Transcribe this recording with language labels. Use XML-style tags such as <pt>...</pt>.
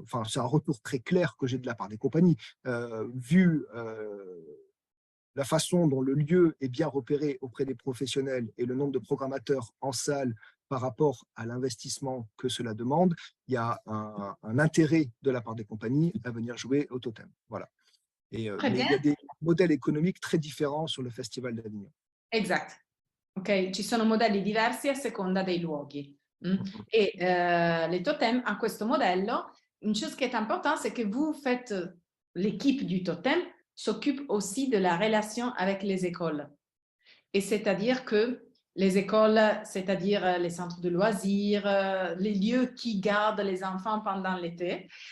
<fr>Enfin, c'est un retour très clair que j'ai de la part des compagnies. Vu la façon dont le lieu est bien repéré auprès des professionnels et le nombre de programmateurs en salle par rapport à l'investissement que cela demande, il y a un intérêt de la part des compagnies à venir jouer au totem. Voilà. Très Mais bien. il y a des modèles économiques très différents sur le Festival d'Avignon.</fr> <it>Esatto. Ok, ci sono modelli diversi a seconda dei luoghi.</it> <fr>Et les totems</fr> <it>a questo modello.</it> <fr>Une chose qui est importante, c'est que vous faites, l'équipe du totem s'occupe aussi de la relation avec les écoles. Et c'est-à-dire que les écoles, c'est-à-dire les centres de loisirs, les lieux qui gardent les enfants pendant l'été.</fr>